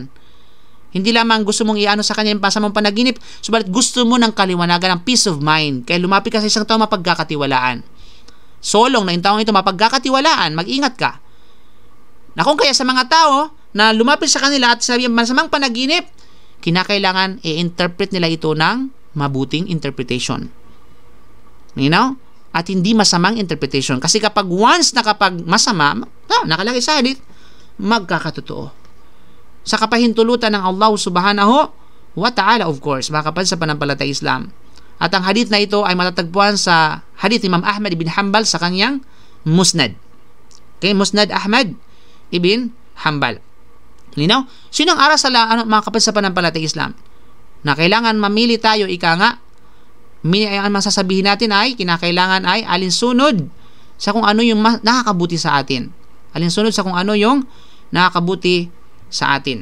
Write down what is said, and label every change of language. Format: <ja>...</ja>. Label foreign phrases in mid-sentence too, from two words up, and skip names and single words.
<tl>Hindi lamang gusto mong iano sa kanya yung pasamang panaginip, subalit gusto mo ng kaliwanagan, ng</tl> <en>peace of mind.</en> <tl>Kaya lumapit ka sa isang tao, mapagkakatiwalaan. Solong na yung taong ito mapagkakatiwalaan, mag-ingat ka. Na kung kaya sa mga tao na lumapit sa kanila at sabi yung masamang panaginip, kinakailangan i-interpret nila ito ng mabuting interpretation.</tl> <en>You know?</en> <tl>At hindi masamang interpretation. Kasi kapag once na kapag masama, nakalagay sa hadith, magkakatotoo. Sa kapahintulutan ng Allah</tl> <ar>سبحانه وتعالى,</ar> <en>of course,</en> <tl>mga kapatid sa panampalatay Islam. At ang hadith na ito ay matatagpuan sa hadith Imam Ahmad ibn Hanbal sa kanyang Musnad. Okay, Musnad Ahmad ibn Hanbal. Linaw? Sino ang aral sa mga kapatid sa panampalatay Islam? Na kailangan mamili tayo, ang masasabihin natin ay, kinakailangan ay alinsunod sa kung ano yung nakakabuti sa atin. Alinsunod sa kung ano yung nakakabuti sa atin.</tl>